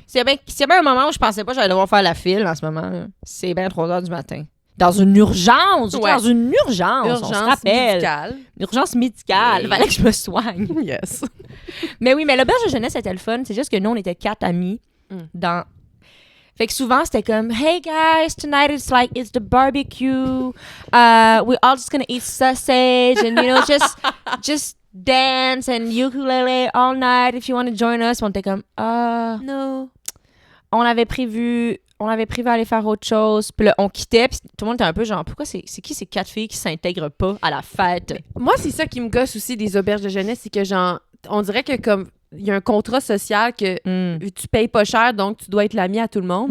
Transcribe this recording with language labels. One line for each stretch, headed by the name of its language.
French: S'il y a bien un moment où je pensais pas que j'allais devoir faire la file en ce moment, là, c'est bien 3 heures du matin. Dans une urgence! J'étais Ouais. dans une urgence, on se rappelle. médicale. Une urgence médicale. Il Oui. fallait que je me soigne.
English: Yes.
French: Mais oui, mais l'auberge de jeunesse, c'était le fun. C'est juste que nous, on était 4 amis dans... Fait que souvent, c'était comme,
English: hey guys, tonight it's the barbecue. We're all just gonna eat sausage and, you know, just dance and ukulele all night if you want to join us.
French: On était comme,
English: No.
French: on avait prévu aller faire autre chose. Puis là, on quittait. Puis tout le monde était un peu genre, pourquoi c'est qui ces 4 filles qui s'intègrent pas à la fête? Moi, c'est ça qui me gosse aussi des auberges de jeunesse, c'est que genre, on dirait que comme il y a un contrat social que tu payes pas cher, donc tu dois être l'ami à tout le monde.